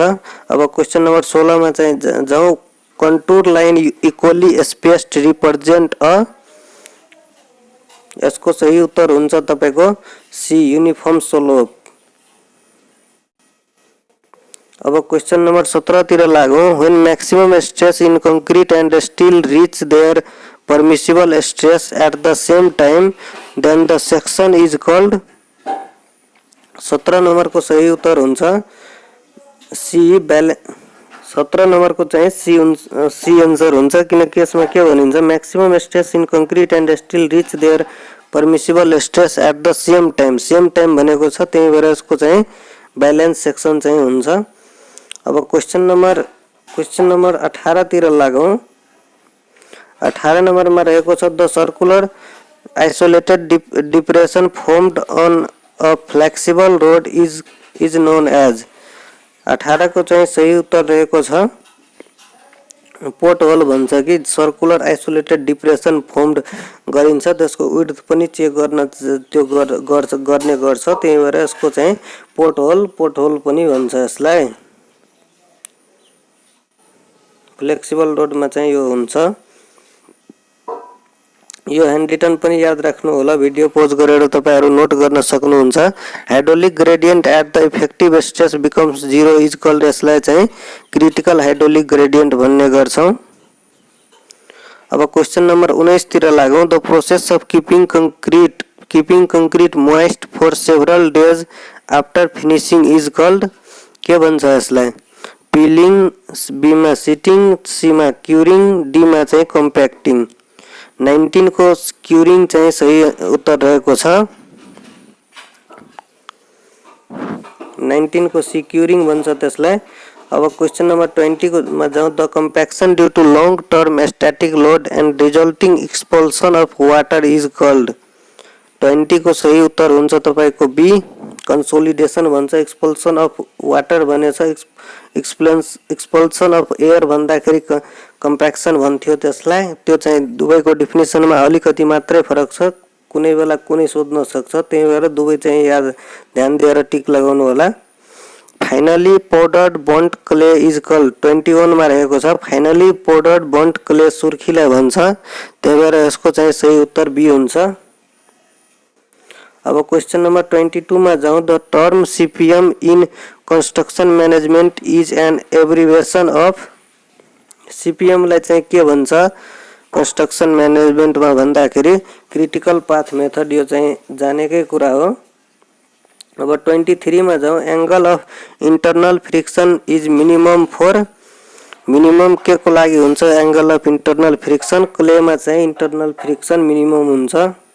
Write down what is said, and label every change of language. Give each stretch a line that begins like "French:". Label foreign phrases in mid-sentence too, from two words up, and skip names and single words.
Nepali: अब
English: question number
Nepali: 16 मा चाहिँ जाउँ।
English: contour line equally spaced represent a,
Nepali: यसको सही उत्तर हुन्छ तपाईको
English: C uniform slope.
Nepali: अब
English: question number
Nepali: 17 तिर लागौं।
English: When maximum stress in concrete and steel reach their permissible stress at the same time then the section is called.
Nepali: 17 नंबर को सही उत्तर हुन्छ
English: C balance.
Nepali: 17 नंबर को चाहिँ
English: C answer
Nepali: हुन्छ, किनकि यसमा के भनिन्छ,
English: maximum stress in concrete and steel reach their permissible stress at the same time
Nepali: भनेको छ, त्यही भएर यसको चाहिँ
English: balance section
Nepali: चाहिँ हुन्छ। अब
English: question number
Nepali: 18 तिर लागौं। 18 नंबर में रहेको छ
English: the circular isolated depression formed on a flexible road is known as.
Nepali: 18 को चाहिँ सही उत्तर रहेको छ
English: pot hole
Nepali: भन्छ कि
English: circular isolated depression formed
Nepali: गरिन्छ, त्यसको विड्थ पनि चेक गर्न त्यो गर्ने गर्छ, त्यही भएर यसको चाहिँ
English: pot hole
Nepali: पनि भन्छ यसलाई। फ्लेक्सिबल रोडमा चाहिँ यो हुन्छ। यो
English: hand written
Nepali: पनि याद राख्नु होला,
English: video pause
Nepali: गरेर तपाईहरु नोट गर्न सक्नुहुन्छ।
English: hydraulic gradient at the effective stress becomes 0 is called,
Nepali: यसलाई चाहिँ
English: critical hydraulic gradient
Nepali: भन्ने गर्छौं। अब
English: question number
Nepali: 19 तिर लागौं।
English: The process of keeping concrete moist for several days after finishing is called,
Nepali: के भन्छ यसलाई, पिलिङ, बी मा सीटिङ, सी मा क्यूरिङ, डी मा चाहिँ कम्प्याक्टिङ। 19 को क्यूरिङ चाहिँ सही उत्तर रहेको छ। 19 को
English: C curing
Nepali: भन्छ त्यसलाई। अब
English: question number
Nepali: 20 को मा जाउँ।
English: The compaction due to long term static load and resulting expulsion of water is called.
Nepali: 20 को सही उत्तर हुन्छ तपाईको
English: B consolidation
Nepali: भन्छ।
English: expulsion of water भनेछ, expulsion of air
Nepali: भन्दाखेरि कम्प्याक्सन भन्थ्यो त्यसलाई। त्यो चाहिँ दुवैको डेफिनेसनमा अलिकति मात्रै फरक छ, कुनै बेला कुनै सोध्न सक्छ, त्यही भएर दुवै चाहिँ याद ध्यान दिएर टिक लगाउनु होला।
English: Finely powdered burnt clay is called.
Nepali: 21 मा रहेको छ
English: finely powdered burnt clay
Nepali: सुर्खीलाई भन्छ, त्यही भएर यसको चाहिँ सही उत्तर बी हुन्छ। अब
English: question number
Nepali: 22 में जाऊँ।
English: The term CPM in construction management is an abbreviation of.
Nepali: सीपीएम लाई चाहिँ के भन्छ
English: construction management
Nepali: में भन्दाखेरि
English: critical path method,
Nepali: यो चाहिँ जानेकै कुरा हो। अब 23 में जाऊँ।
English: Angle of internal friction is minimum for.
Nepali: मिनिमम के को लागि हुन्छ
English: angle of internal friction,
Nepali: क्ले में चाहिँ
English: internal friction minimum
Nepali: हुन्छ।